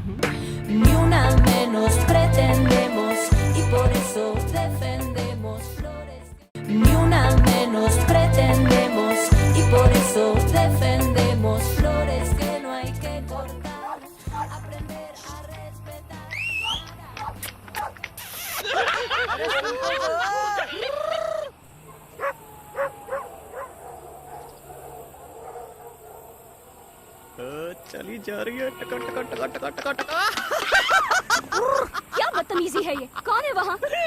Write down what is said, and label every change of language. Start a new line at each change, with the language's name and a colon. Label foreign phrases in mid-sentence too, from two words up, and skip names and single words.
Spanish: Ni una menos pretendemos y por eso defendemos flores. Ni una menos pretendemos y por eso defendemos flores que no hay que cortar. Aprender a respetar.
Hindi: चली जा रही है टका टका टका टका टका टका क्या बदतमीजी है ये? कौन है वहाँ?